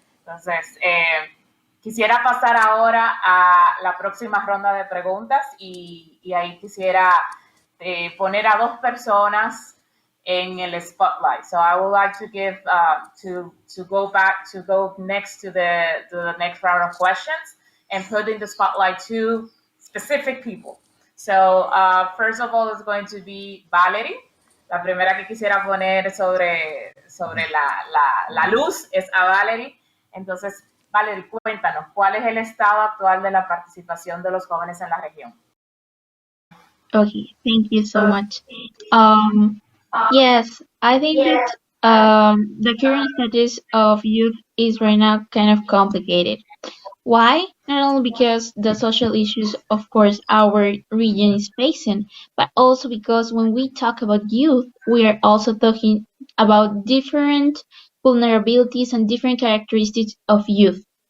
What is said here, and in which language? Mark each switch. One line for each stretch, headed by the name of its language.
Spanish: Entonces, quisiera pasar ahora a la próxima ronda de preguntas y ahí quisiera poner a 2 personas en el spotlight.
English: So I would like to give to go next to the next round of questions and put in the spotlight 2 specific people. So first of all is going to be Valerie.
Spanish: La primera que quisiera poner sobre la luz es a Valerie. Entonces, Valerie, cuéntanos, ¿cuál es el estado actual de la participación de los jóvenes en la región?
English: Okay, thank you so much. Yes, I think that the current status of youth is right now kind of complicated. Why? Not only because the social issues, of course, our region is facing, but also because when we talk about youth, we are also talking about different vulnerabilities and different characteristics of youth.